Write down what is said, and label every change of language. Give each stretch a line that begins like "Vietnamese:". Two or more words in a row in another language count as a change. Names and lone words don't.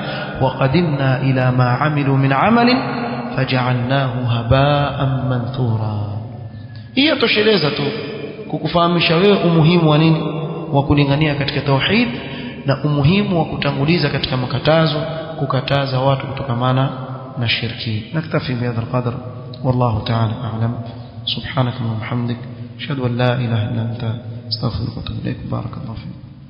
Arabic: وقدمنا إلى ما عملوا من عمل فجعلناه هباء منثورا.
Swahili: Hii tosheleza tu kukufahamisha wewe umuhimu wa nini, wa kulingania katika tauhid, na umuhimu wa kutanguliza katika makatazo, kukataza watu kutokamana na shirki.
Arabic: نكتفي بهذا القدر, والله تعالى أعلم. سبحانك وبحمدك أشهد أن لا إله إلا أنت أستغفرك وأتوب إليك. بارك الله فيك.